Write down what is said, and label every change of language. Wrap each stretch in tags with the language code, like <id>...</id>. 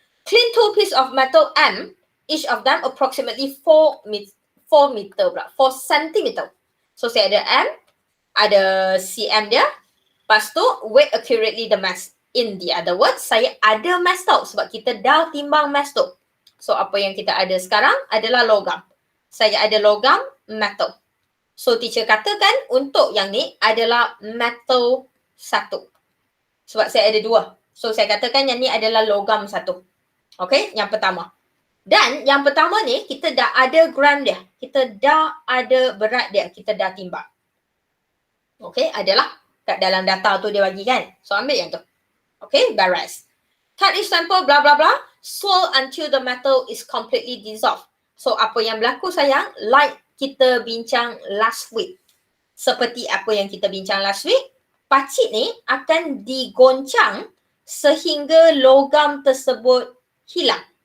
<en>Clean two piece of metal M, each of them approximately 4 meter pula. 4 centimeter.</en> <ms>So saya ada M, ada cm dia. Lepas tu,</ms> <en>weigh accurately the mass. In the other words,</en> <ms>saya ada mass tau sebab kita dah timbang mass tu. So apa yang kita ada sekarang adalah logam. Saya ada logam metal. So teacher katakan untuk yang ni adalah metal 1. Sebab saya ada 2. So saya katakan yang ni adalah logam 1. Okay, yang pertama. Dan yang pertama ni kita dah ada gram dia. Kita dah ada berat dia. Kita dah timbang. Okay, adalah kat dalam data tu dia bagi kan.</ms> <en>So</en> <ms>ambil yang tu.</ms> <en>Okay, beres. Cut each sample blah blah blah. Swirl until the metal is completely dissolved.</en> <ms>So apa yang berlaku sayang, like kita bincang last week. Seperti apa yang kita bincang last week, pacit ni akan digoncang sehingga logam tersebut hilang.</ms>